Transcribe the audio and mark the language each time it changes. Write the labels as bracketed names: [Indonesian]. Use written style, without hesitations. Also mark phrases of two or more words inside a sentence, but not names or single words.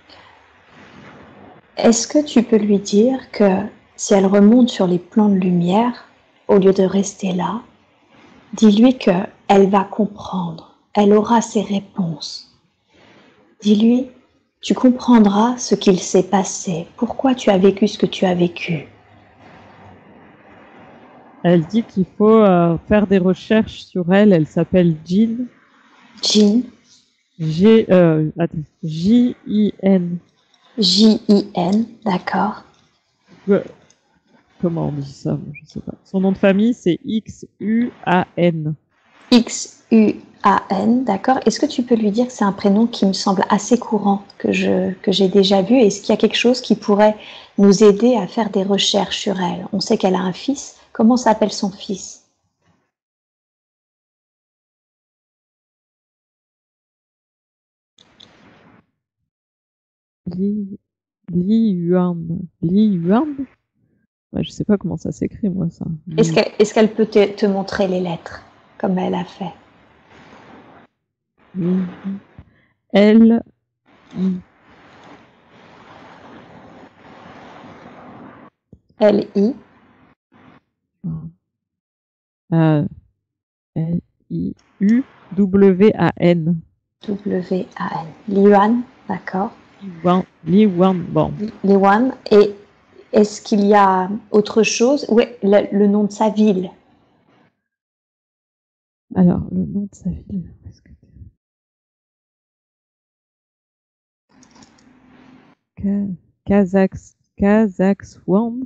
[French] Est-ce que tu peux lui dire que si elle remonte sur les plans de lumière, au lieu de rester là, dis-lui qu'elle va comprendre, elle aura ses réponses. Dis-lui, tu comprendras ce qu'il s'est passé, pourquoi tu as vécu ce que tu as vécu. Elle dit qu'il faut faire des recherches sur elle. Elle s'appelle Jean. Jean. J-I-N. J-I-N, d'accord. Comment on dit ça? Je sais pas. Son nom de famille, c'est X-U-A-N. X-U-A-N, d'accord. Est-ce que tu peux lui dire que c'est un prénom qui me semble assez courant, que j'ai déjà vu? Est-ce qu'il y a quelque chose qui pourrait nous aider à faire des recherches sur elle? On sait qu'elle a un fils. Comment s'appelle son fils? Li Yuan. Li Yuan? Ouais, je sais pas comment ça s'écrit, moi, ça. Est-ce qu'elle peut te montrer les lettres, comme elle a fait? L-I. L-I. L-I-U-W-A-N. W-A-N. Liwan, d'accord. Liwan, bon. Liwan. Et est-ce qu'il y a autre chose? Oui, le nom de sa ville. Alors, le nom de sa ville. Kazakhstan.